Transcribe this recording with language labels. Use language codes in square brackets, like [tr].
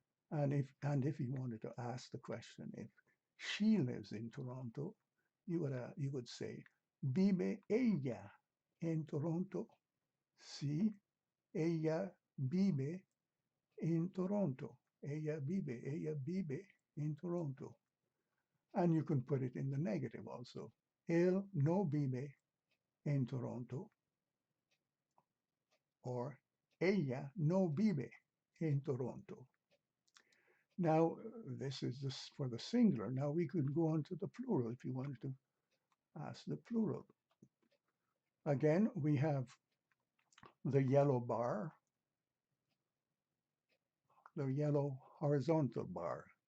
[en] And if you wanted to ask the question if she lives in Toronto, you would say, [es] vive ella en Toronto? Sí, ella vive en Toronto. Ella vive en Toronto. [en] And you can put it in the negative also. [es] Él no vive en Toronto, or ella no vive en Toronto. [en] Now, this is this for the singular. Now we could go on to the plural if you wanted to ask the plural. Again, we have the yellow bar, the yellow horizontal bar.